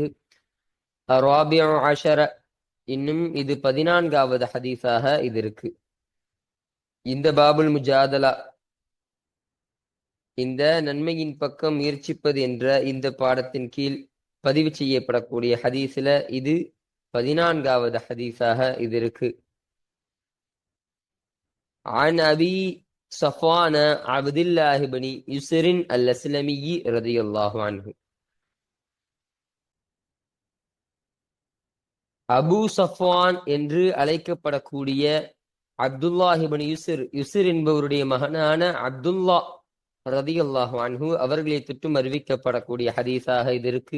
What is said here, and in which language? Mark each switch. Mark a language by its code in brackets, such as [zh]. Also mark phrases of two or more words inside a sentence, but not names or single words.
[ar] رابع عشر, [ta] இன்னும் இது 14வது ஹதீஸாக இது இருக்கு. இந்த [ar] باب المجادلة, [ta] இந்த நன்மையின் பக்கம் முயற்சிப்பது என்ற இந்த பாடத்தின் கீழ் பதிவு செய்யப்படக்கூடிய ஹதீஸ்ல இது 14வது ஹதீஸாக இது இருக்கு. [ar] عن أبي صفوان عبد الله بن يسر الأسلمي رضي الله عنه. [ta] அபு சஃப்வான் என்று அழைக்கப்படக்கூடிய அப்துல்லாஹ் இப்னு யுஸ்ர் என்பவருடைய மகனான அப்துல்லா [ar] رضي الله عنه [ta] அவர்களை தொற்றும் அறிவிக்கப்படக்கூடிய ஹதீஸாக இது இருக்கு.